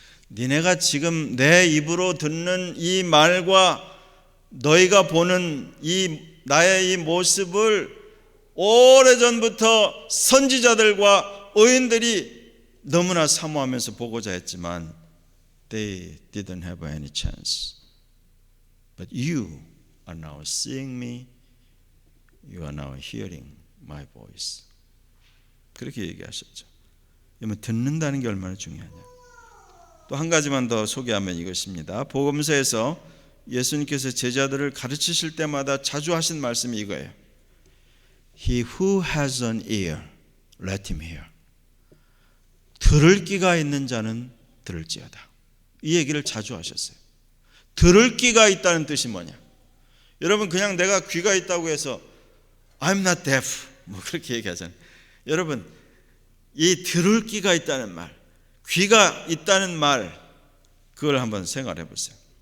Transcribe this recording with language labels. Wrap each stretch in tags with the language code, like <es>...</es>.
<ko>니네가 지금 내 입으로 듣는 이 말과 너희가 보는 나의 이 모습을 오래전부터 선지자들과 의인들이 너무나 사모하면서 보고자 했지만</ko> <en>they didn't have any chance. But you are now seeing me. You are now hearing my voice.</en> <ko>그렇게 얘기하셨죠. 그러면 듣는다는 게 얼마나 중요하냐. 또 한 가지만 더 소개하면 이것입니다. 복음서에서 예수님께서 제자들을 가르치실 때마다 자주 하신 말씀이 이거예요.</ko> <en>He who has an ear, let him hear.</en> <ko>들을 귀가 있는 자는 들을지어다. 이 얘기를 자주 하셨어요. 들을 귀가 있다는 뜻이 뭐냐? 여러분 그냥 내가 귀가 있다고 해서</ko> <en>I'm not deaf</en> <ko>뭐 그렇게 얘기하잖아요. 여러분 이 들을 귀가 있다는 말, 귀가 있다는 말, 그걸 한번 생각해 보세요.</ko>